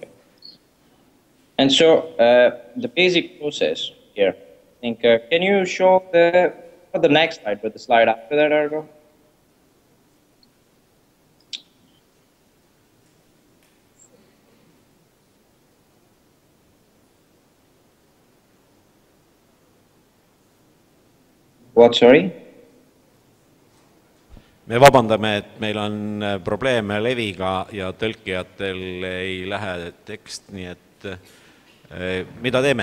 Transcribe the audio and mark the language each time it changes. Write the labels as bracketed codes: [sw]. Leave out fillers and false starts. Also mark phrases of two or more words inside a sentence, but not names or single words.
[en] And so the basic process here, I think, can you show the next slide, but the slide after that, Bhargav? What, sorry? [et] Me vabandame, et meil on probleeme leviga ja tõlkijatel ei lähe tekst, nii et mida teeme?